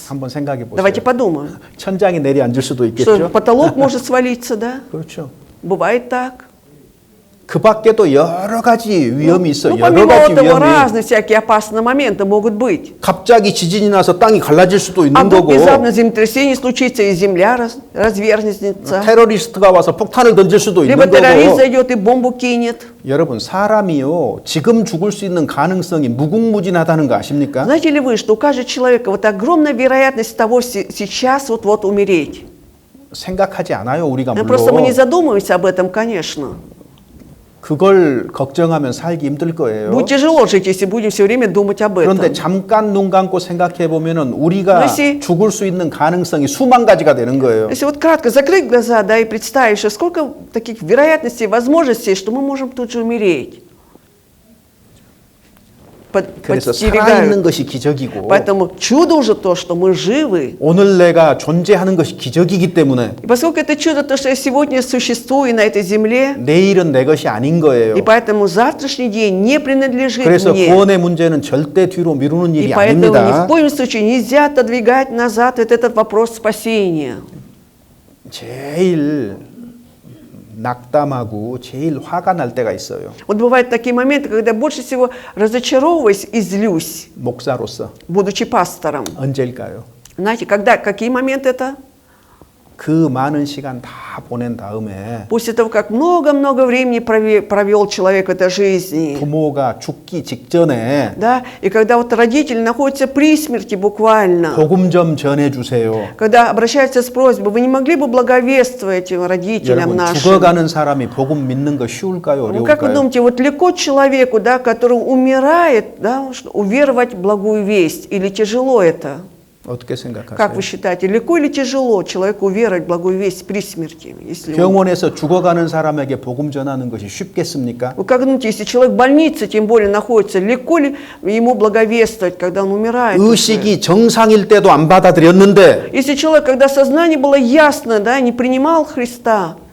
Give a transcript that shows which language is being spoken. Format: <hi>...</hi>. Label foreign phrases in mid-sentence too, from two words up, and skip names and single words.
<ko>한번 생각해 보세요.</ko> <ru>Давайте подумаем.</ru> <ko>천장이 내려앉을 수도</ko> <ru>Что</ru> <ko>있겠죠.</ko> <ru>потолок может свалиться, да?</ru> <ko>그렇죠.</ko> <ru>Бывает так.</ru> <ko>그 밖에도 여러 가지 위험이 있어.</ko> <ru>Ну,</ru> <ko>여러</ko> <ru>помимо</ru> <ko>가지</ko> <ru>этого,</ru> <ko>위험이.</ko> <ru>разные всякие опасные моменты могут быть.</ru> <ko>갑자기 지진이 나서 땅이 갈라질 수도</ko> <ru>А</ru> <ko>있는</ko> <ru>вдруг</ru> <ko>거고.</ko> <ru>внезапно землетрясение случится, и земля разверзнется.</ru> <ko>테러리스트가 와서 폭탄을 던질 수도</ko> <ru>Либо</ru> <ko>있는</ko> <ru>террорист</ru> <ko>거고.</ko> <ru>зайдет и бомбу кинет.</ru> <ko>여러분, 사람이요, 지금 죽을 수 있는 가능성이 무궁무진하다는 거 아십니까?</ko> <ru>Знаете ли вы, что у каждого человека вот огромная вероятность того сейчас вот умереть?</ru> <ko>생각하지 않아요, 우리가</ko> <ru>Просто мы не</ru> <ko>물론.</ko> <ru>задумываемся об этом, конечно.</ru> <ko>그걸 걱정하면 살기 힘들 거예요.</ko> <ru>Будет тяжело жить, если будем все время думать об этом.</ru> <ko>그런데 잠깐 눈 감고 생각해 보면은 우리가</ko> <ru>если-</ru> <ko>죽을 수 있는 가능성이 수만 가지가 되는 거예요.</ko> <ru>Если вот кратко закрыть глаза, да, и представить, что сколько таких вероятностей, возможностей, что мы можем тут же умереть.</ru> <ko>그래서</ko> <ru>подстерегают.</ru> <ko>살아있는 것이 기적이고</ko> <ru>Поэтому чудо уже то, что мы живы.</ru> <ko>오늘 내가 존재하는 것이 기적이기 때문에</ko> <ru>И поскольку это чудо, то, что я сегодня существую на этой земле,</ru> <ko>내일은 내 것이 아닌 거예요.</ko> <ru>и поэтому завтрашний день не принадлежит</ru> <ko>그래서</ko> <ru>мне.</ru> <ko>구원의 문제는 절대 뒤로 미루는</ko> <ru>И</ru> <ko>일이</ko> <ru>поэтому ни в</ru> <ko>아닙니다.</ko> <ru>коем случае нельзя отодвигать назад вот этот вопрос спасения.</ru> <ko>제일 낙담하고 제일 화가 날 때가 있어요.</ko> <ru>Вот бывают такие моменты, когда больше всего разочаровываюсь и злюсь,</ru> <ko>목사로서</ko> <ru>будучи пастором.</ru> <ko>언제일까요?</ko> <ru>Знаете, когда, какие моменты это?</ru> <ko>그 많은 시간 다 보낸 다음에</ko> <ru>После того, как много-много времени провел человек в этой жизни,</ru> <ko>부모가 죽기 직전에</ko> <ru>да, и когда вот родители находятся при смерти буквально,</ru> <ko>복음 좀 전해주세요.</ko> <ru>когда обращаются с просьбой, вы не могли бы благовествовать родителям</ru> <ko>여러분</ko> <ru>нашим?</ru> <ko>죽어가는 사람이 복음 믿는 거 쉬울까요?</ko> <ru>Ну, как вы</ru> <ko>어려울까요?</ko> <ru>думаете, вот легко человеку, да, который умирает, да, уверовать в благую весть, или тяжело это?</ru> <ko>어떻게</ko> <ru>Как</ru> <ko>생각하세요?</ko> <ru>вы считаете, легко или тяжело человеку уверовать в благую весть при смерти? Если он...</ru> <ko>병원에서 죽어가는 사람에게 복음 전하는 것이 쉽겠습니까?</ko> <ru>Вы как думаете, если человек в больнице, тем более находится, легко ли ему благовествовать, когда он умирает? уже?</ru> <ko>의식이 정상일 때도 안 받아들였는데</ko> <ru>Если человек, когда сознание было ясно, да, не принимал Христа,</ru>